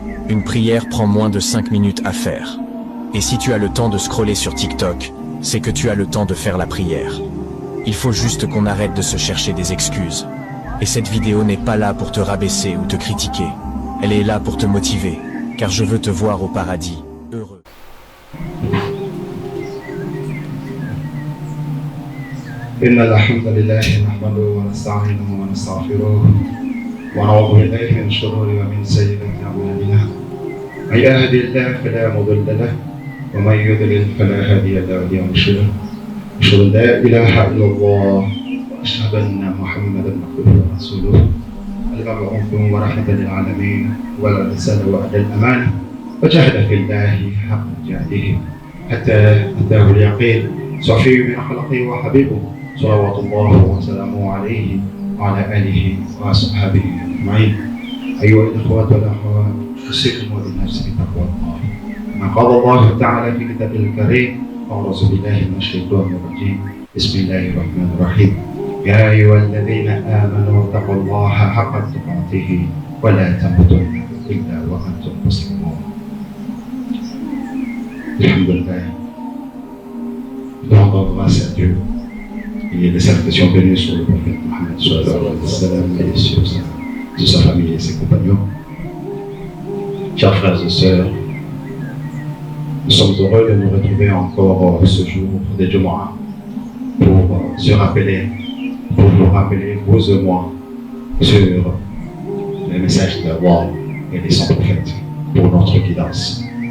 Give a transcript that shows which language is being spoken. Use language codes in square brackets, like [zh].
[fr] Une prière prend moins de 5 minutes à faire. Et si tu as le temps de scroller sur TikTok, c'est que tu as le temps de faire la prière. Il faut juste qu'on arrête de se chercher des excuses. Et cette vidéo n'est pas là pour te rabaisser ou te critiquer. Elle est là pour te motiver, car je veux te voir au paradis, heureux. [ar] إن الحمد لله نحمده ونستعينه ونستغفره ونعوذ بالله من شرور ومن سيئات أعمالنا من يهده الله فلا مضل له ومن يضلل فلا هادي له ولي مرشدا أشهد أن لا إله إلا الله وأشهد أن محمدا عبده ورسوله المبعوث ورحمة للعالمين ولا رسالة وأدى الأمانة وجاهد في الله حق جهاده حتى أتاه اليقين صفي من خلقه وحبيبه صلوات الله وسلامه عليه وعلى آله وأصحابه أجمعين. أيها الإخوة والأخوات أوصيكم وبنفسي بتقوى الله. ما قال الله تعالى في كتابه الكريم أعوذ بالله من الشيطان الرجيم بسم الله الرحمن الرحيم يا أيها الذين آمنوا اتقوا الله حق تقاته ولا تموتن إلا وأنتم مسلمون. الحمد لله. [fr] Nous rendons grâce à Dieu. Il y a des salutations bénies sur le prophète Mohammed sallallahu alayhi wa sallam et sur sa famille et ses compagnons. Chers frères et sœurs, nous sommes heureux de nous retrouver encore ce jour de Jumu'ah pour se rappeler, pour vous rappeler, vous et moi, sur le message d'Allah et des saints prophètes pour notre guidance.